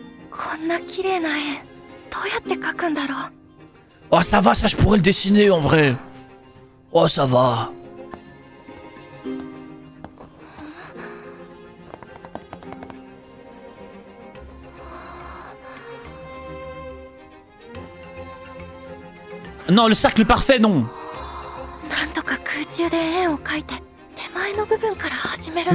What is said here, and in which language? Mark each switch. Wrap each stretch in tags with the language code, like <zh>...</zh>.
<ja>こんな綺麗な絵どうやって描くんだろう。</ja> <fr>Oh, ça va, ça je pourrais le dessiner en vrai. Oh, ça va. Non, le cercle parfait, non.</fr> <ja>なんとか空中で円を描いて手前の部分から始めるん</ja>